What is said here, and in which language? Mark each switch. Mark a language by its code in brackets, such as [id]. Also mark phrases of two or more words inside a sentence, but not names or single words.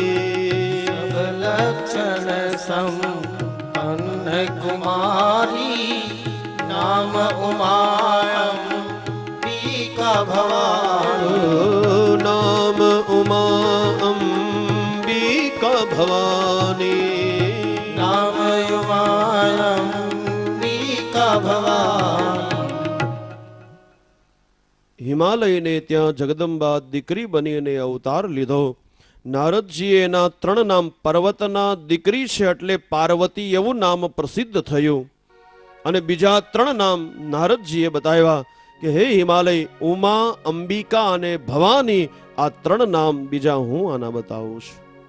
[awa] सब लक्षण संपन्न कुमारी, नाम उमा अंबिका भवानी। नाम उमा अंबिका भवानी। नाम उमा अंबिका भवानी। [gu] હિમાલયને ત્યાં જગદંબા દીકરી બનીને અવતાર લીધો. નારદજીએ એના 3 નામ, પર્વતના દીકરી છે એટલે પાર્વતી એવું નામ પ્રસિદ્ધ થયું. અને બીજા 3 નામ નારદજીએ બતાવ્યા કે હે હિમાલય, ઉમા, અંબિકા અને ભવાની, આ 3 નામ બીજા હું આના બતાવું છું.